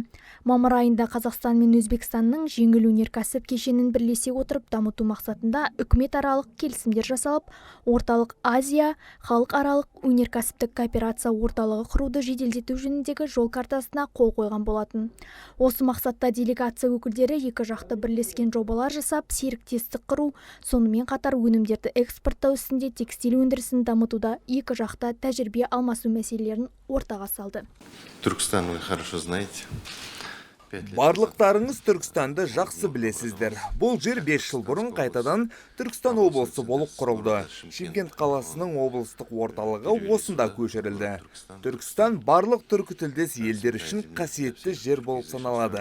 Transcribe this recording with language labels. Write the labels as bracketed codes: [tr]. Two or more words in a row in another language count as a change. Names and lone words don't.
[kk] Мамыр айында Қазақстан мен Өзбекстанның жеңіл өнеркәсіп кешенін бірлесе отырып дамыту мақсатында үкіметаралық келісімдер жасалып, Орталық Азия халықаралық өнеркәсіптік кооперация орталығы құруды жеделдету жөніндегі жол картасына қол қойған болатын. Осы мақсатта делегация өкілдері екі жақты бірлескен жобалар жасап, серіктестік құру, сонымен қатар өнімдерді экспорттау ісінде текстиль өндірісін дамытуда екі жақта тәжірибе алмасу мәселелерін ортаға салды. Түркістан, [ru] вы хорошо знаете. [kk] Барлықтарыңыз Түркістанды жақсы білесіздер. Бұл жер 5 жыл бұрын қайтадан Түркістан облысы болып құрылды. Шымкент қаласының облыстық орталығы осында көшірілді. Түркістан барлық түркітілдес елдер үшін қасиетті жер болып саналады.